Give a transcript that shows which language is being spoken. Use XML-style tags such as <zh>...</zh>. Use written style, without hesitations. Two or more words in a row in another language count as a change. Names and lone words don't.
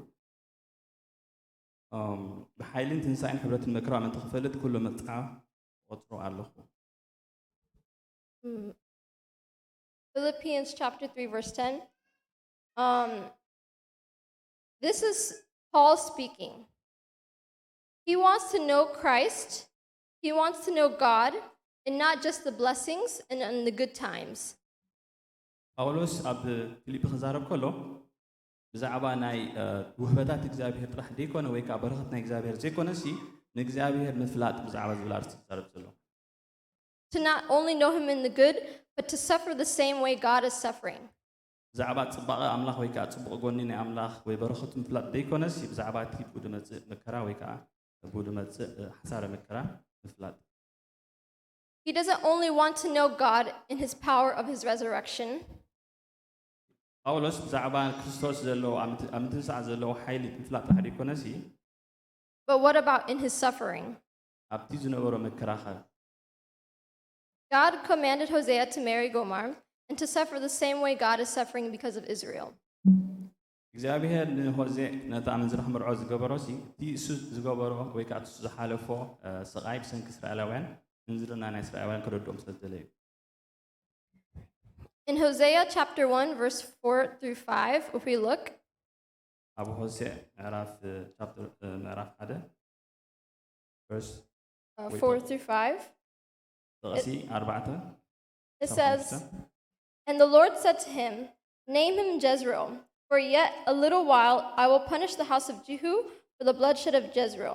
<ti>ብሓይልን ትንሣኤን ሕብረትን መክራም እንተ ክፈልጥ ኩሉ መጽሓፍ ቆጽሮ ኣለኹ</ti> <en>Philippians chapter 3 verse 10. This is Paul speaking. He wants to know Christ. He wants to know God, and not just the blessings and the good times.</en> <ti>ጳውሎስ ኣብ ፊልጵ ክዛረብ ከሎ ብዛዕባ ናይ ውህበታት እግዚአብሔር ጥራሕ ዘይኮነ ወይ ከዓ በረኸት ናይ እግዚአብሔር ዘይኮነሲ ንእግዚአብሔር ምፍላጥ ብዛዕባ ዝብል ኣርእስቲ ዝዛረብ ዘሎ</ti> <en>To not only know him in the good, but to suffer the same way God is suffering.</en> <ti>ብዛዕባ ጽባቐ ኣምላኽ ወይ ከዓ ጽቡቕ ጎኒ ናይ ኣምላኽ ወይ በረኸቱ ምፍላጥ ዘይኮነሲ ብዛዕባ እቲ ቡድ መጽእ መከራ ወይ ከዓ ቡድ መጽእ ሓሳረ መከራ ምፍላጥ</ti> <en>He doesn't only want to know God in his power of his resurrection.</en> <ti>ጳውሎስ ብዛዕባ ክርስቶስ ዘለዎ ኣብ ምትንሳዕ ዘለዎ ሓይሊ ምፍላጥ ጥራሕ ዘይኮነሲ</ti> <en>But what about in his suffering?</en> <ti>ኣብቲ ዝነበሮ መከራኸ</ti> <en>God commanded Hosea to marry Gomer and to suffer the same way God is suffering because of Israel.</en> <ti>እግዚአብሔር ንሆዜ ነታ ኣመንዝራ ክምርዖ ዝገበሮሲ እቲ እሱ ዝገበሮ ወይ ከዓ እሱ ዝሓለፎ ስቃይ ብሰንኪ እስራኤላውያን እንዝርና ናይ እስራኤላውያን ክረድኦም ስለ ዝደለዩ</ti> <en>In Hosea chapter 1 verse 4 through 5, if we look,</en> <ti>ኣብ ሆሴዕ ምዕራፍ 1 verse</ti> <en>4 through 5,</en> <ti>ተቐሲ 4</ti> <en>it says, And the Lord said to him, Name him Jezreel, for yet a little while I will punish the house of Jehu for the bloodshed of Jezreel.</en>